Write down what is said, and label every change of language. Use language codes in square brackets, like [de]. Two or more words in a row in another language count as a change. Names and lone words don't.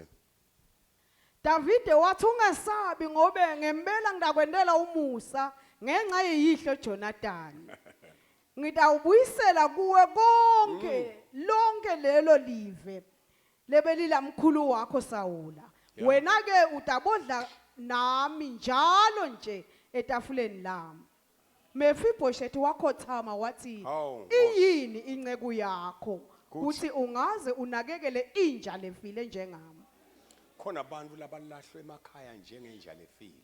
[ss] Davide wathi ungesabi ngoba ngempela ngidakwendela umusa ngenxa yeyihlo Jonathan. Ngidawubuyisela kuwe konke lonke lelo live lebeli lamkhulu wakho Saul. Wena ke utabodla nami njalo nje etafuleni lami. Mephibosheth wakhothama wathi iyini inceku yakho uthi ungaze unakekele inja lefile njengami. Khona abantu labalahlwe emakhaya njengenja lefile.